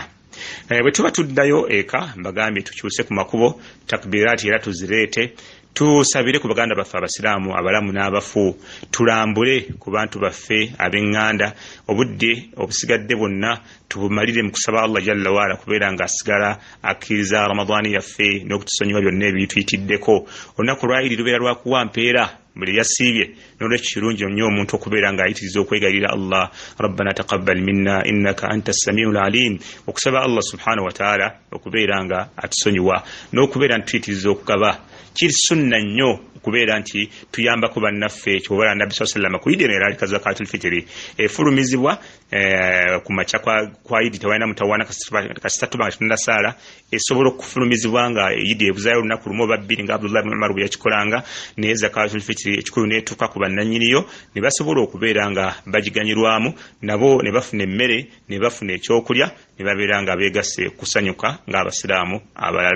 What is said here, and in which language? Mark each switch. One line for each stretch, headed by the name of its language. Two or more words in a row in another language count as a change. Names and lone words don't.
Ganda: Bwe tuba tuddayo eka mbagambye tukyuse ku makubo takbiraati era tuzireete tusabire ku baganda baffe abasiraamu abalamu n'abafu tulambule ku bantu baffe ab'eŋŋanda obudde obusigadde bwonna tubumalire mu kusaba Allah
Arabic: جل وعلا
Ganda: kubeera nga asigala akkiriza ramadaani yaffe n'okutusonyiwa byonna ebituyitiddeko olunaku lwayiri lubeera lwakuwa mpeera buli yasiibye n'olwekyo kirungi nnyo omuntu okubeera ng'ayitiriza okwegayirira Allah
Arabic: ربنا تقبل منا إنك أنت السميع العليم
Ganda: okusaba Allah
Arabic: سبحانه وتعالى
Ganda: okubeera nga atusonyiwa n'okubeera ntuyitiriza okugaba kiri sunna nnyo okubeera nti tuyambako bannaffe kyobala nabbi
Arabic: صلى الله عليه وسلم
Ganda: ku idi era alika
Arabic: زكاة الفطر
Ganda: efulumizibwa ku macha kwa idi tewalina mutawaana kasita tuba tunda sala esobola okufulumizibwa nga idi ebuzayo olunaku lumu babbiri nga Abdullah ibn Umar bwe yakikolanga ne
Arabic: زكاة الفطر
Ganda: ekikulu netuuka ku bannanyiniyo ne basobola okubeera nga bagiganyirwamu nabo ne bafuna emmere ne bafuna ekyokulya ne babeera nga beegasse kusanyuka ng'abasiraamu abalala.